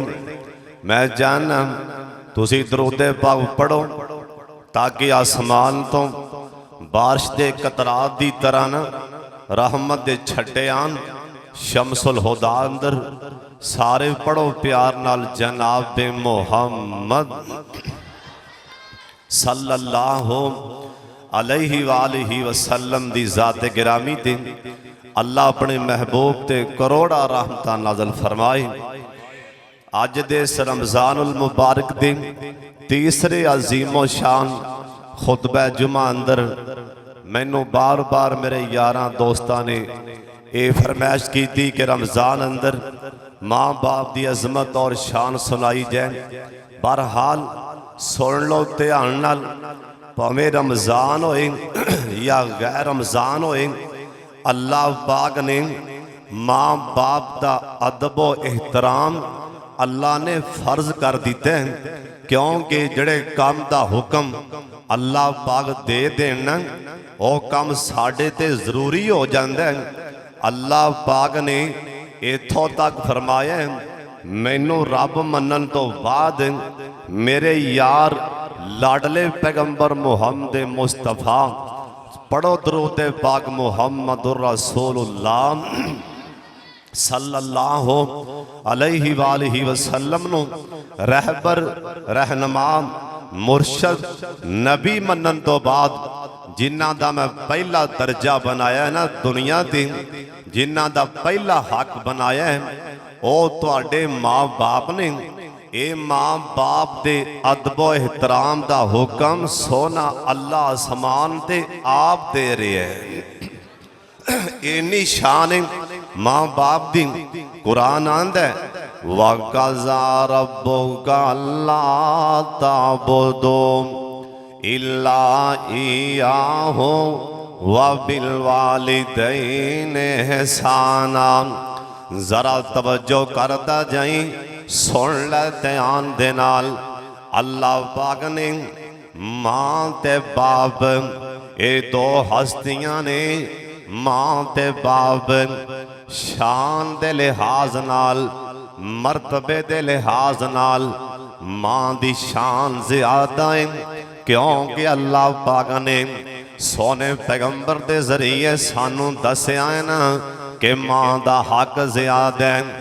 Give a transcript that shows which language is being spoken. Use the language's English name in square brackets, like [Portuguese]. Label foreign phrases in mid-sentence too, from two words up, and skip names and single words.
[Punjabi] میں جاننا تسی درود پاک پڑھو تاکہ آسمان توں بارش کے قطرات کی طرح نہ رحمت کے چھٹے آن. شمس الہدیٰ اندر سارے پڑھو پیار نال جناب محمد [Arabic] صلى الله عليه وآله وسلم [Punjabi] دی ذات گرامی تے اللہ اپنے محبوب تے کروڑاں رحمتاں نازل فرمائے. اج دے رمضان المبارک دے تیسرے عظیم و شان خطبہ جمعہ اندر مینوں بار بار میرے یاراں دوستاں نے [Urdu] یہ فرمائش کی تھی کہ رمضان اندر ماں باپ کی عظمت اور شان سنائی جائے. [Punjabi] بہرحال سن لو دھیان نال، بھانویں رمضان ہوئے یا غیر رمضان ہوئے، اللہ پاک نے ماں باپ کا ادب و احترام اللہ نے فرض کر دتے ہیں، کیونکہ جڑے کام کا حکم اللہ پاک دے دینا وہ کام ساڈے تے ضروری ہو جاتا ہے. اللہ پاک نے ایتھوں تک فرمایا مینوں رب منن توں بعد میرے یار لاڈلے پیغمبر محمد مصطفیٰ پڑھو درود پاک [Arabic] محمد رسول الله صلى الله عليه وآله وسلم [Punjabi] نوں رہبر رہنما مرشد نبی منن توں بعد جنہاں دا میں پہلا درجہ بنایا ہے نا دنیا تے، جنہاں دا پہلا حق بنایا ہے وہ تہاڈے ماں باپ نے. یہ ماں باپ دے ادب و احترام دا حکم سوہنا اللہ آسمان تے آپ دے رہے ہے. انی شان ہے ماں باپ دی۔ قرآن آندا ہے [Arabic] وقضى ربك ألا تعبدوا إلا إياه وبالوالدين إحسانا. [Punjabi] ذرا توجہ کرتا جائیں، سن لے دھیان دے نال. اللہ پاک نے ماں تے باپ یہ دو ہستیاں نے، ماں تے باپ شان دے لحاظ نال مرتبے دے لحاظ نال ماں دی شان زیادہ ہے، کیونکہ اللہ پاک نے سوہنے پیغمبر دے ذریعے سانوں دسیا ہے نا کہ ماں دا حق زیادہ ہے.